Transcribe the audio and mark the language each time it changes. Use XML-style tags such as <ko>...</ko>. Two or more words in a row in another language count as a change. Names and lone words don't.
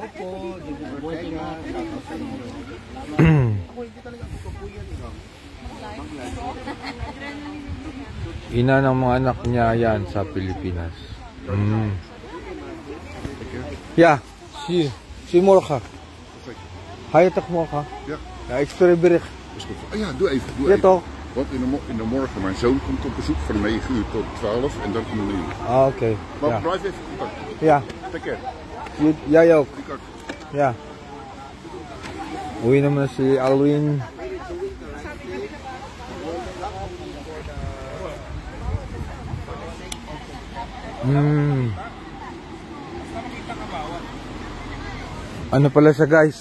<tl>Ina ng mga anak niya yan sa Pilipinas.</tl> <nl>Yeah, si morgen. Ga je toch morgen? Ja. Ja, ik spreek bericht. Ja, doe even. Ja, toch? Want in de morgen, mijn zoon komt op bezoek van 9 uur tot 12 en dan komen we nu. Ah, oké. Maar Ja. blijf even contact. Ja,</nl> <en>Take care.</en> <nl>jij ook. Ik ook. Ja.</nl> <tl>Uwi naman si Alwin. Ano pala siya, guys?</tl>